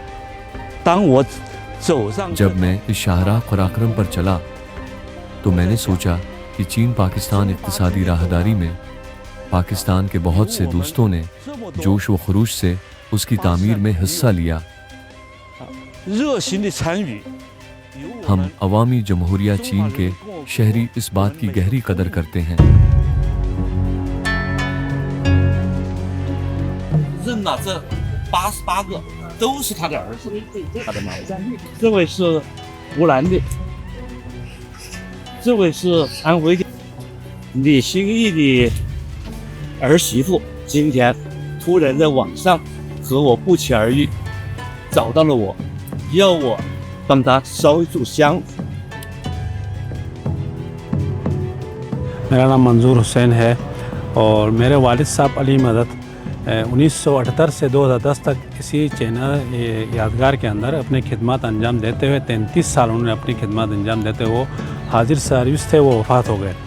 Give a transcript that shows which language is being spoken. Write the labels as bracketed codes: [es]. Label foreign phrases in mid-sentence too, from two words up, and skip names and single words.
[ur] جب میں اس شاہراہ قراقرم پر چلا تو میں نے سوچا کہ چین پاکستان اقتصادی راہداری میں پاکستان کے بہت سے دوستوں نے جوش و خروش سے اس کی تعمیر میں حصہ لیا۔ ہم عوامی جمہوریہ چین کے شہری اس بات کی گہری قدر کرتے ہیں۔ [zh] 认了这88个都是他的儿子，他的妈妈。这位是湖南的，这位是安徽的，李兴义的儿媳妇。今天突然在网上和我不期而遇，找到了我，要我帮他烧一炷香。 [ur] میرا نام منظور حسین ہے اور میرے والد صاحب علی مدد 1978 سے 2010 تک اسی چینل یادگار کے اندر اپنے خدمت انجام دیتے ہوئے 33 سال انہوں نے اپنی خدمت انجام دیتے ہوئے وہ حاضر سروس تھے، وہ وفات ہو گئے.